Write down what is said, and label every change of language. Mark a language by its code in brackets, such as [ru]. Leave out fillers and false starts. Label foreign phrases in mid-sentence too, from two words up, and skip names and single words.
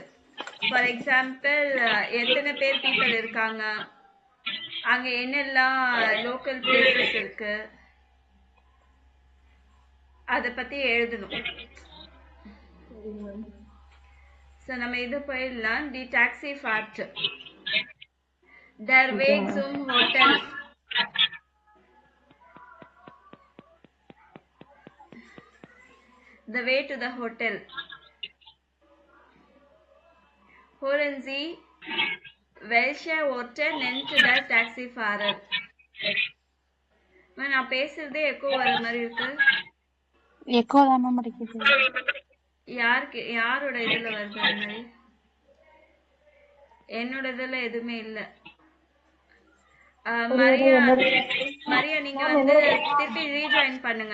[en] for example, [ta] எத்தனை பேர் பீப்பிள் இருக்காங்க, அங்க என்னெல்லாம் [en] local places [ta] இருக்கு, அத பத்தி எழுதணும். சோ நம்ம இது போயிடலாம். [en] the taxi fahrt. [de] Der Weg zum Hotel. [en] The way to the hotel. [de] Hören Sie, welche Orte nennt der Taxifahrer? [ta] நான் பேசுறதே எக்கோ வர மாதிரி இருக்கு. எக்கோ தான் மேம் அடிக்குது. யாரோட இதுல வருது அந்த மாதிரி? என்னோட இதுல எதுவுமே இல்ல. மரியா, நீங்க வந்து திருப்பி ரீஜாயின் பண்ணுங்க.